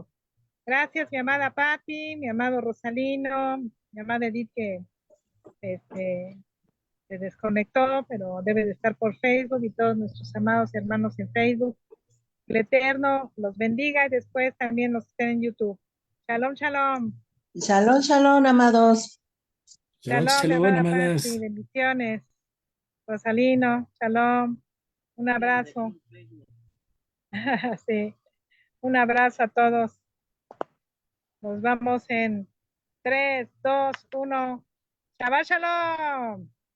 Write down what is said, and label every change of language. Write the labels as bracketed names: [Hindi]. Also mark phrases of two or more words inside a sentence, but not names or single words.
[Spanish] Gracias, mi amada Patti, mi amado Rosalino, mi amada Edith, que se desconectó, pero debe de estar por Facebook, y todos nuestros amados hermanos en Facebook. El Eterno los bendiga y después también los estén en YouTube. [Hebrew] שלום, שלום. שלום, שלום, amados. [Spanish] Shalom, Shalom, mi shalom, amada amadas. Patti, bendiciones. Rosalino, shalom. Un abrazo. Sí, un abrazo a todos. Nos vamos en 3, 2, 1. [Hebrew] שבת שלום.